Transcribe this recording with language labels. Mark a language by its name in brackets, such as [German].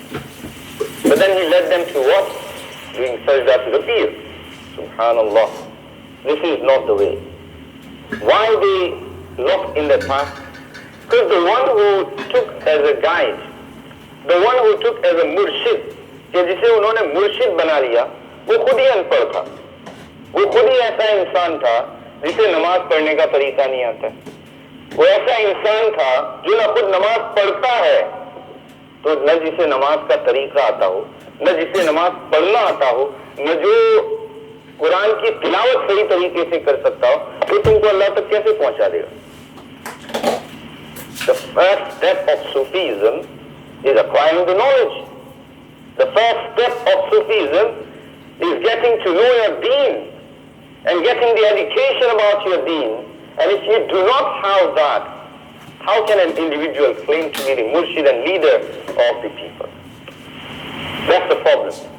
[English] But then he led them to what? Doing sajda to the pir. Subhanallah. This is not the way. Why they lost in the past? Because the one who took as a guide, the one who took as a murshid, [Hindi] कि जिसे उन्होंने मुर्शिद बना लिया, वो खुद ही अनपढ़ था। वो खुद ही ऐसा इंसान था जिसे नमाज पढ़ने का तरीका नहीं आता। वो ऐसा इंसान था जो न खुद नमाज पढ़ता है, तो न जिसे नमाज का तरीका आता हो, न जिसे नमाज पढ़ना आता हो, न जो कुरान की तिलावत सही तरीके से कर सकता हो, तो तुमको अल्लाह तक कैसे पहुंचा देगा? [English] The first step of Sufism is acquiring the knowledge. The first step of Sufism is getting to know your deen and getting the education about your deen. And if you do not have that, how can an individual claim to be the murshid and leader of the people? That's the problem.